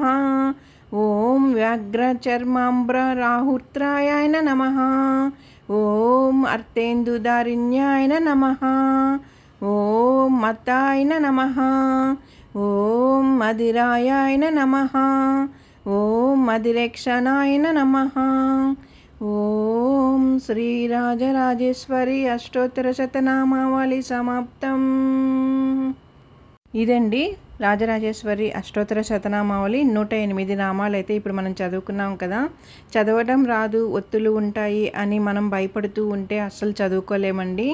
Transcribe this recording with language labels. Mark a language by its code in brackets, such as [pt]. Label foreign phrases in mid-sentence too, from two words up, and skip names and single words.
[sa] ॐ व्याघ्रचर्माम्बराहुत्राय नमः। ॐ अर्तेन्दुदारिण्याय नमः। ॐ मत्ताय नमः। ॐ मदिराय नमः। ॐ मदिरेक्षणाय नमः। [te] ఓం శ్రీ రాజరాజేశ్వరి అష్టోత్తరశతనామావళి సమాప్తం. ఇదండి రాజరాజేశ్వరి అష్టోత్తర శతనామావళి 108 నామాలు అయితే ఇప్పుడు మనం చదువుకున్నాం కదా. చదవడం రాదు, ఒత్తులు ఉంటాయి అని మనం భయపడుతూ ఉంటే అస్సలు చదువుకోలేమండి.